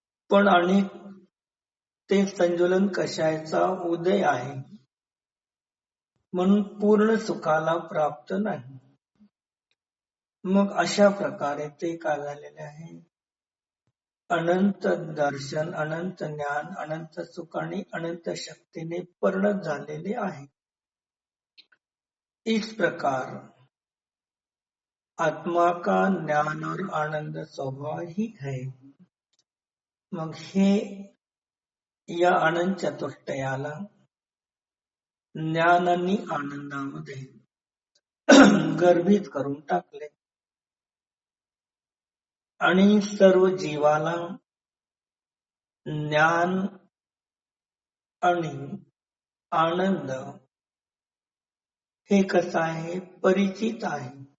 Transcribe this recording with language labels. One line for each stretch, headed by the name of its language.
Marathi: पण आणि ते संजुलन कषायाचा उदय आहे म्हणून पूर्ण सुखाला प्राप्त नाही. मग अशा प्रकारे ते काय झालेले आहे, अनंत दर्शन, अनंत ज्ञान, अनंत सुख आणि अनंत शक्तीने परिणत झालेले आहे.
Hindi: इस प्रकार आत्मा का ज्ञान और आनंद स्वभाव ही है.
Marathi: मग हे या अनंत चतुष्टयाला ज्ञान आणि आनंदामध्ये गर्भित करून टाकले आणि सर्व जीवाला ज्ञान आणि आनंद हे कसं आहे, परिचित आहे.